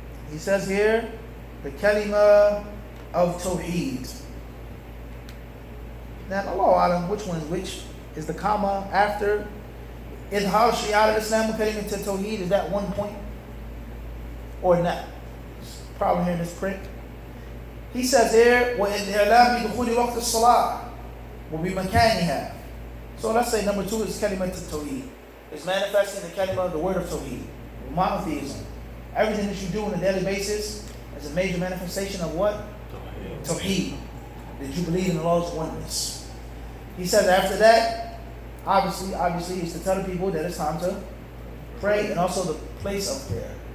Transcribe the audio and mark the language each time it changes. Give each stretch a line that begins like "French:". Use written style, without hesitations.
English: He says here, the kalima of Tawheed. Now, Allah Alam, which one is which? Is the comma after Idhar Shi'ar al-Islam wa kalimat Tawheed? Is that one point? Or not? Problem here in this print. He says here,
Arabic: وَإِذْهَلَامِ بِدُخُولِ وَقْتِ الصَّلَاةِ وَبِمَكَانِهَا.
English: So let's say number 2 is kalimat Tawheed. It's manifesting the kalima of the word of Tawheed. Monotheism. Everything that you do on a daily basis is a major manifestation of what? Tawheed. That you believe in the Lord's oneness. He says after that, obviously, is to tell the people that it's time to pray and also the place of prayer.